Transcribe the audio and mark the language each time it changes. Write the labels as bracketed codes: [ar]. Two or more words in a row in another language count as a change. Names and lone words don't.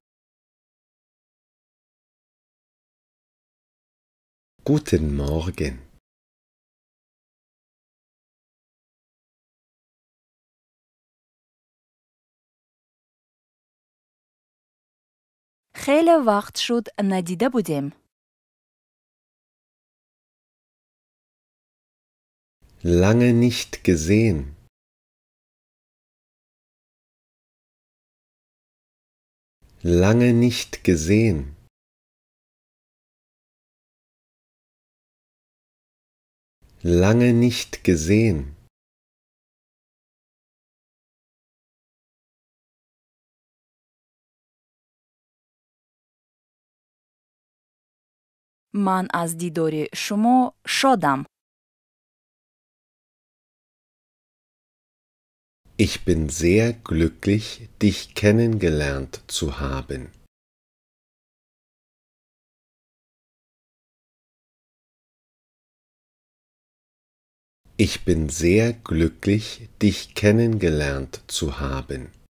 [de] Guten Morgen. [tg] хеле вақт шуд надида будем. [de] Lange nicht gesehen. Lange nicht gesehen. Lange nicht gesehen. [tg] ман аз дидори шумо шодам. [de] Ich bin sehr glücklich, dich kennengelernt zu haben. Ich bin sehr glücklich, dich kennengelernt zu haben.